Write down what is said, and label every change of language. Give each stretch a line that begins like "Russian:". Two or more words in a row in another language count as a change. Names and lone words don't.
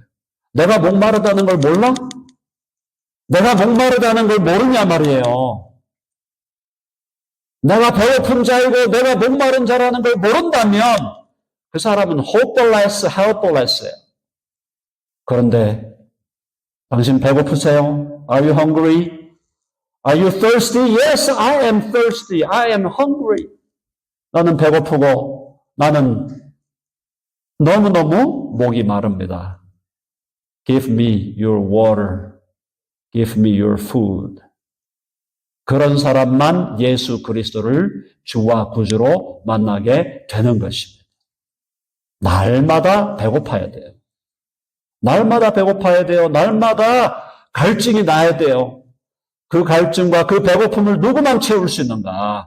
Korean: 내가 목마르다는 걸 몰라? 내가 목마르다는 걸 모르냐 말이에요. 내가 배고픈 자이고 내가 목마른 자라는 걸 모른다면 그 사람은
English: hopeless, helpless
Korean: 예요. 그런데 당신 배고프세요?
English: Are you hungry? Are you thirsty? Yes, I am thirsty. I am hungry.
Korean: 나는 배고프고 나는 너무너무 목이 마릅니다.
English: Give me your water. Give me your food.
Korean: 그런 사람만 예수 그리스도를 주와 구주로 만나게 되는 것입니다. 날마다 배고파야 돼요. 날마다 배고파야 돼요. 날마다 갈증이 나야 돼요. 그 갈증과 그 배고픔을 누구만 채울 수 있는가?